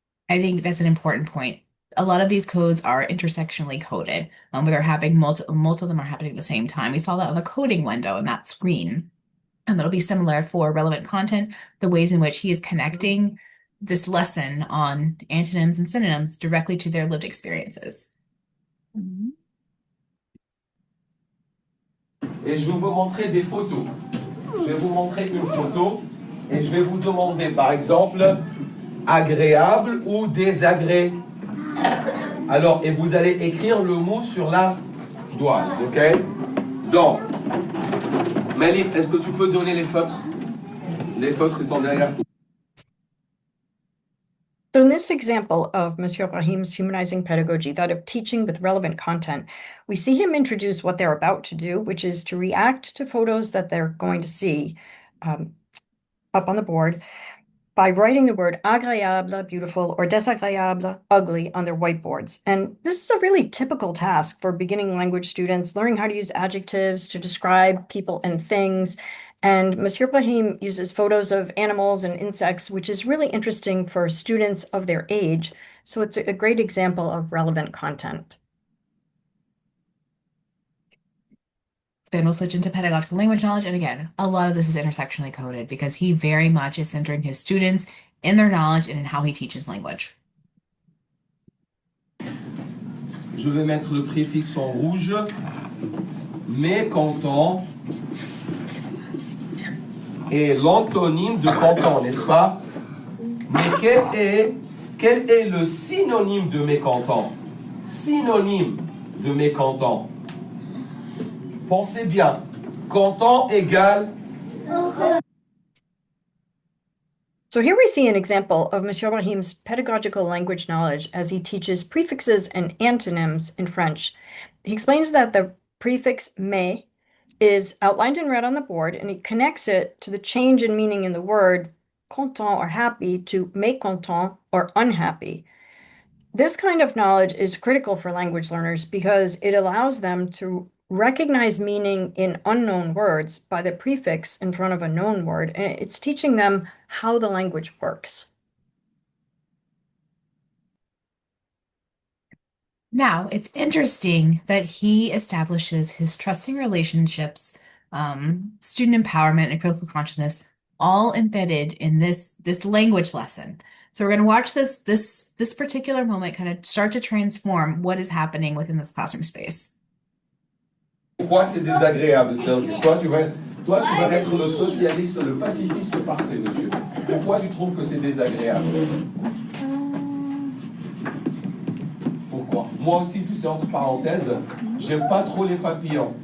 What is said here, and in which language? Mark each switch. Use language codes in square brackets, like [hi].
[en] I think that's an important point. A lot of these codes are intersectionally coded, where they're happening, multiple of them are happening at the same time. We saw that on the coding window in that screen. And it'll be similar for relevant content, the ways in which he is connecting this lesson on antonyms and synonyms directly to their lived experiences. [fr] Et je vais vous montrer des photos. Je vais vous montrer une photo et je vais vous demander, par exemple, agréable ou désagréable. Alors, et vous allez écrire le mot sur la doise, ok? Donc, Malik, est-ce que tu peux donner les feutres? Les feutres, ils sont derrière toi. [en] So in this example of Monsieur Ibrahim's humanizing pedagogy, that of teaching with relevant content, we see him introduce what they're about to do, which is to react to photos that they're going to see up on the board by writing the word agréable, beautiful, or désagréable, ugly, on their whiteboards. And this is a really typical task for beginning language students, learning how to use adjectives to describe people and things. And Monsieur Ibrahim uses photos of animals and insects, which is really interesting for students of their age. So it's a great example of relevant content. Then we'll switch into pedagogical language knowledge. And again, a lot of this is intersectionally coded because he very much is centering his students in their knowledge and in how he teaches language. [fr] Je vais mettre le préfixe en rouge, mécontent, et l'antonyme de content, n'est-ce pas? Mais quel est le synonyme de mécontent? Synonyme de mécontent. Pensez bien, content égale. [en] So here we see an example of Monsieur Ibrahim's pedagogical language knowledge as he teaches prefixes and antonyms in French. He explains that the prefix mais is outlined in red on the board, and he connects it to the change in meaning in the word content or happy to mécontent or unhappy. This kind of knowledge is critical for language learners because it allows them to recognize meaning in unknown words by the prefix in front of a known word, and it's teaching them how the language works. Now, it's interesting that he establishes his trusting relationships, student empowerment, and critical consciousness all embedded in this language lesson. So we're going to watch this particular moment kind of start to transform what is happening within this classroom space. [fr] Pourquoi c'est désagréable, Serge? Toi, tu vas être le socialiste, le pacifiste parfait, monsieur. Pourquoi tu trouves que c'est désagréable? Pourquoi? Moi aussi, tu sais, entre parenthèses, j'aime pas trop les papillons.